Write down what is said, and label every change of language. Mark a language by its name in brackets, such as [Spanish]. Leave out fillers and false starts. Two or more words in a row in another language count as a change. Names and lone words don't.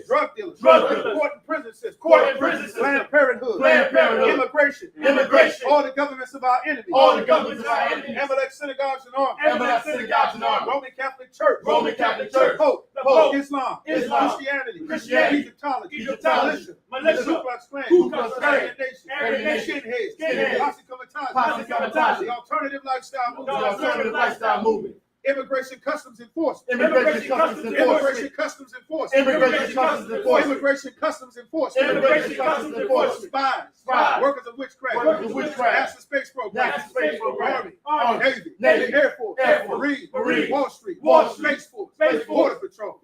[English] Drug dealers. Drug dealers. Court and prison system. Court and prison system. Planned Parenthood. Planned Parenthood. Immigration. Immigration. All the governments of our enemies. All the governments of our enemies. Amalek synagogues and arms. Amalek synagogues and arms. Roman Catholic Church. Roman Catholic Church. The Pope. Pope, Islam, Islam, Christianity, Christianity, Egyptology, Egyptology, militia, militia, Ku Klux Klan, Ku Klux Klan, Aryan Nation, Aryan Nation, skinheads, Posse Comitatus, the alternative lifestyle movement, immigration customs enforcement, Immigration customs enforcement, immigration customs enforcement, Immigration customs enforcement, immigration customs enforcement, Immigration customs enforcement, spies, workers of witchcraft, NASA space program, Army, Navy, Air Force, Marine, Wall Street, Space Force, Border Patrol,